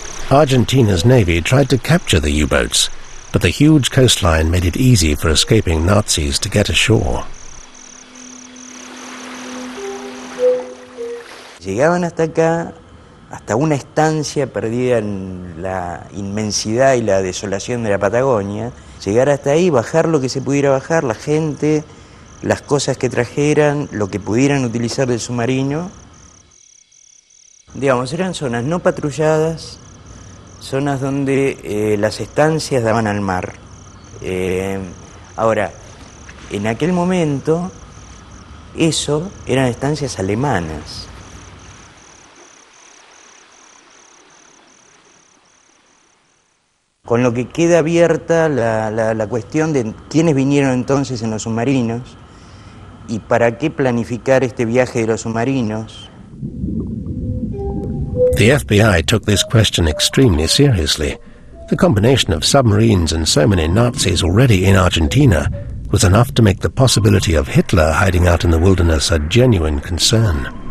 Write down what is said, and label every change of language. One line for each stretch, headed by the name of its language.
English: Argentina's navy tried to capture the U-boats, but the huge coastline made it easy for escaping Nazis to get ashore.
Spanish: Llegaban hasta acá, hasta una estancia perdida en la inmensidad y la desolación de la Patagonia. Llegar hasta ahí, bajar lo que se pudiera bajar, la gente, las cosas que trajeran, lo que pudieran utilizar del submarino. Digamos, eran zonas no patrulladas, zonas donde las estancias daban al mar. Ahora, en aquel momento, eso eran estancias alemanas. Con lo que queda abierta la cuestión de quiénes vinieron entonces en los submarinos y para qué planificar este viaje de los submarinos.
English: The FBI took this question extremely seriously. The combination of submarines and so many Nazis already in Argentina was enough to make the possibility of Hitler hiding out in the wilderness a genuine concern.